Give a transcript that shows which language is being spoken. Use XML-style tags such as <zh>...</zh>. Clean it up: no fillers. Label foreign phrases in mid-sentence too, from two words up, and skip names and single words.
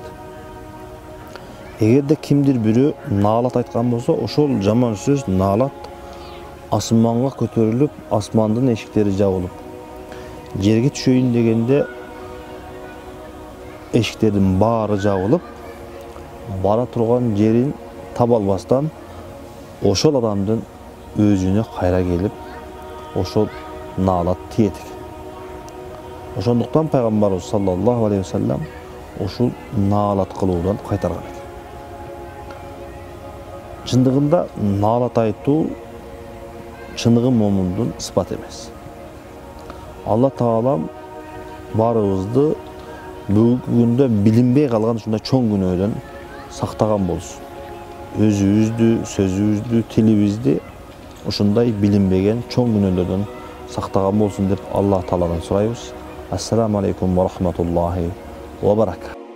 <ky>Эгерде кимдир бирөө наалат айткан болсо, ошол жаман сөз наалат асманга көтөрүлүп, асмандын эшиктери жабылып, жерге түшөйүн дегенде эшиктердин баары жабылып, бара турган жерин таба албастан ошол адамдын өзүнө кайра келип, ошол наалат тиет экен. Ошондуктан пайгамбарыбыз</ky> <ar>صلى الله عليه وسلم</ar> <ky>ушул наалат кылуудан кайтарган экен. Чындыгында наалат айтуу чыныгы момундун сыпаты эмес. Алла Таалам баарыбызды бүгүнкү күндө билинбей калган ушундай чоң күнөөдөн сактаган болсун. Өзүбүздү, сөзүбүздү, тилибизди ушундай билинбеген чоң күнөөлөрдөн сактаган болсун деп Алла Тааладан сурайбыз.</ky> <ar>السلام عليكم ورحمة الله وبركاته.</ar>